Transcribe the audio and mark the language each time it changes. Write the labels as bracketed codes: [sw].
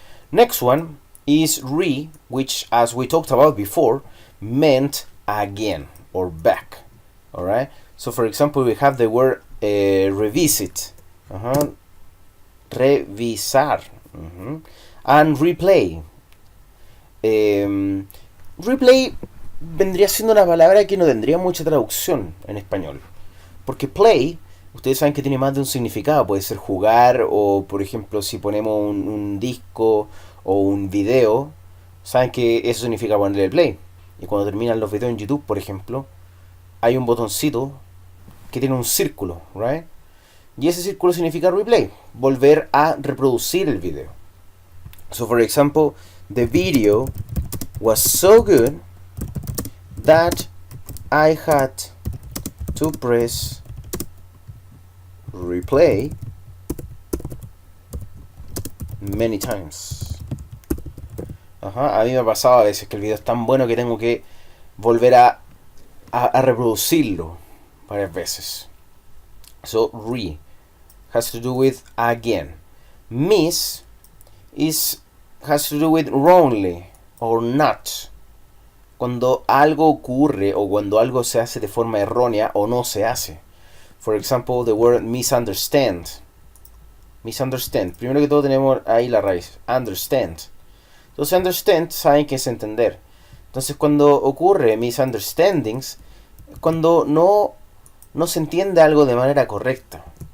[en] Next one is re, which, as we talked about before, meant again or back. Alright? So for example, we have the word revisit, revisar, and replay. [es] Replay vendría siendo una palabra que no tendría mucha traducción en español. Porque play, ustedes saben que tiene más de un significado. Puede ser jugar, o por ejemplo si ponemos un disco o un video, saben que eso significa ponerle play. Y cuando terminan los videos en YouTube, por ejemplo, hay un botoncito que tiene un círculo, right? Y ese círculo significa replay, volver a reproducir el video. [en] So for example, the video was so good that I had to press replay many times. [es] A mí me ha pasado a veces que el video es tan bueno que tengo que volver a reproducirlo varias veces. [en] So re has to do with again. Miss has to do with wrongly or not. [es] Cuando algo ocurre o cuando algo se hace de forma errónea o no se hace. [en] For example, the word misunderstand. Misunderstand. [es] Primero que todo tenemos ahí la raíz. Understand. Entonces understand saben que es entender. Entonces cuando ocurre misunderstandings, cuando no se entiende algo de manera correcta.